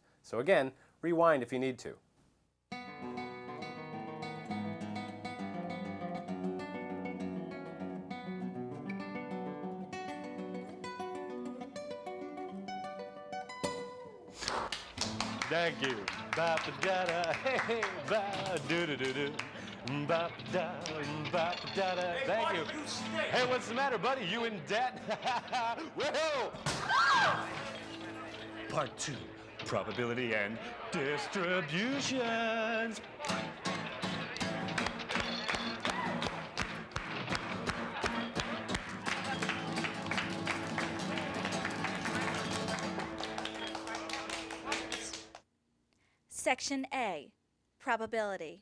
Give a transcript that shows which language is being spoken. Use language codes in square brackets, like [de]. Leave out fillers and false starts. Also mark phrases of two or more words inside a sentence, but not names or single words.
[en] So again, rewind if you need to. Thank you. Ba-ba-da-da, hey, ba-do-do-do-do. Ba-da, ba-da-da. Thank you. Hey, what's the matter, buddy? You in debt? Whoa! Part 2, probability and distributions. Section A, probability.